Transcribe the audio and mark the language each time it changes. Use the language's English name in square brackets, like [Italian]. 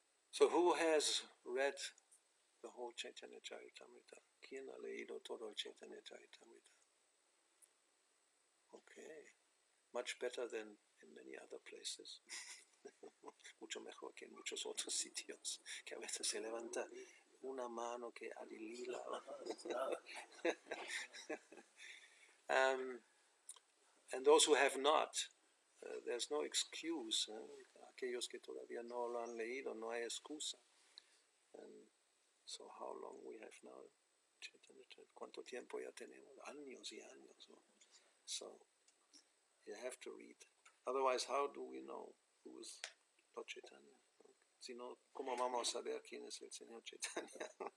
[English] So who has read the whole Chaitanya Charitamrita? [Spanish] ¿Quién ha leído todo el Chaitanya Charitamrita? [English] Okay, much better than in many other places. [Spanish] Mucho mejor que en muchos otros sitios, que a veces se levanta una mano que adilila. [English] And those who have not, there's no excuse. [Spanish] Aquellos que todavía no lo han leído, no hay excusa. [English] And so how long we have now? [Spanish] ¿Cuánto tiempo ya tenemos? Años y años, ¿no? [English] So you have to read. Otherwise, how do we know who is Lord Chaitanya? [Spanish] Si no, ¿cómo vamos a saber quién es el Señor Chaitanya?